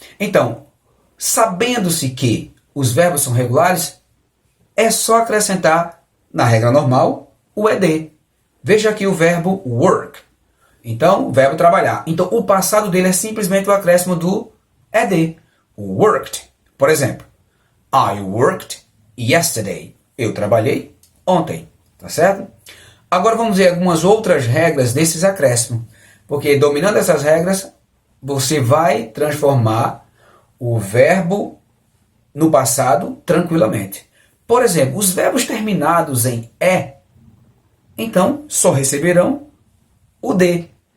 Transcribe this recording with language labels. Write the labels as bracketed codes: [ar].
[pt] Então, sabendo-se que os verbos são regulares, é só acrescentar na regra normal o ed. Veja aqui o verbo work. Então, o verbo trabalhar. Então, o passado dele é simplesmente o acréscimo do ed. [en] Worked. [pt] Por exemplo, [en] I worked yesterday. [pt] Eu trabalhei ontem. Tá certo? Agora vamos ver algumas outras regras desses acréscimos. Porque dominando essas regras, você vai transformar o verbo no passado tranquilamente. Por exemplo, os verbos terminados em E, então só receberão o D.